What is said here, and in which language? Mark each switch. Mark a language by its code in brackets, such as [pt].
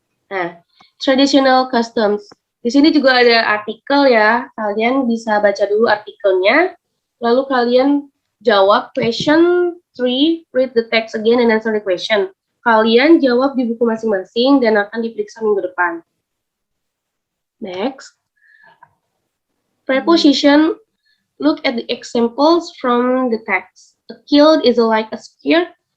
[en] Nah, traditional customs. [id] Di sini juga ada artikel ya. Kalian bisa baca dulu artikelnya. Lalu kalian jawab question 3, [en] read the text again and answer the question. [id] Kalian jawab di buku masing-masing dan akan diperiksa minggu depan. [en] Next. Preposition. Look at the examples from the text. A kilt is like a skirt.